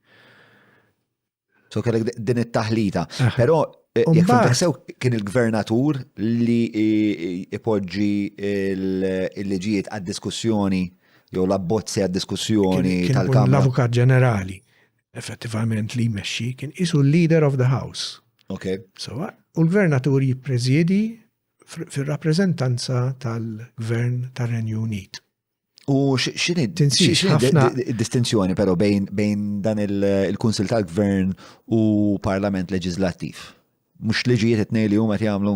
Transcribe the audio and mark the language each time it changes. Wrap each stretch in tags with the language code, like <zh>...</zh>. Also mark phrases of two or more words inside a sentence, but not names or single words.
<mt>So kellek din it-taħlita. Però jekk fimtek sew kien il-Gvernatur li ipoġġi il-liġijiet għad-diskussjoni jew l-abbozzi għad-diskussjoni tal-Kamra. L-Avukat Ġenerali effettivament li jmexxi kien isu l-</mt> <en>Leader of the House.</en> <mt>Okay. So, u l-Gvernatur jippreżjedi fil-rappreżentanza tal-Gvern tar-Renju Unit. U x'inhi distinzjoni però bejn dan il-Kunsill tal-Gvern u Parlament Leġislattiv? Mhux liġijiet it-tnejn li huma jagħmlu?</mt>